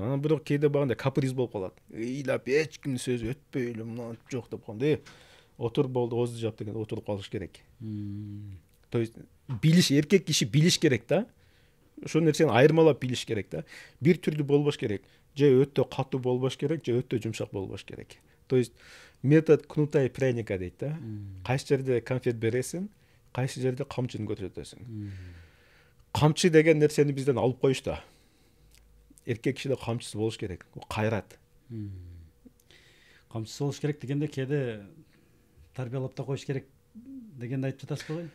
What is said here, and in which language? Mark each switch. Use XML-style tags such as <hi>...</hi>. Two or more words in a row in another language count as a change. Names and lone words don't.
<ky>Анан бирок кээде багандай каприз болуп калат. Ыйлап эч кимдин сөзү өтпөй эле мына жок деп калганда, отур болду, оозду жап дегенде отуруп калыш керек.</ky> <ru>То есть</ru> <ky>билиш, эркек киши билиш керек да. Ошол нерсени айырмалап билиш керек да. Бир түрдүү болбош керек. Же өтө катуу болбош керек, же өтө жумшак болбош керек.</ky> <ru>То есть метод кнута и пряника</ru> <ky>дейт да. Кайсы жерде конфет бересиң, кайсы жерде камчыны көрсөтөсүң. Камчы деген нерсени бизден алып коюшту. эркек кишиде камчысы болуш керек, кайрат. Камчысы болуш керек дегенде кээде тарбиялап да коюш керек дегенди айтып жатасыз го?</ky>